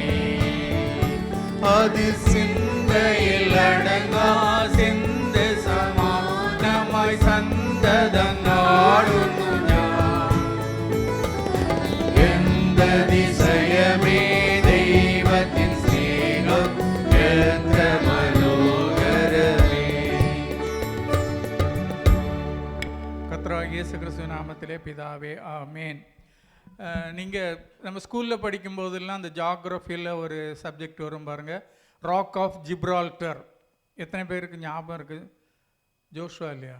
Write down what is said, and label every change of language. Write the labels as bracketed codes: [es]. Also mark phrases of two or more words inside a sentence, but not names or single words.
[ml] അത് ചിന്തയിൽ അടങ്ങാ ചിന്ത സമാനമായി സന്തതം നാടുന്നു ഞാൻ. എന്ത ദിശയമേ ദൈവത്തിൻ സ്നേഹം എത്ര മനോഹരമേ. [ta] கர்த்தராகிய இயேசு கிறிஸ்துவின் நாமத்திலே பிதாவே ஆமேன். நீங்கள் நம்ம ஸ்கூலில் படிக்கும்போதெல்லாம் அந்த ஜாகிரஃபியில் ஒரு சப்ஜெக்ட் வரும் பாருங்கள், ராக் ஆஃப் ஜிப்ரால்டர். எத்தனை பேருக்கு ஞாபகம் இருக்குது? ஜோஷுவா இல்லையா?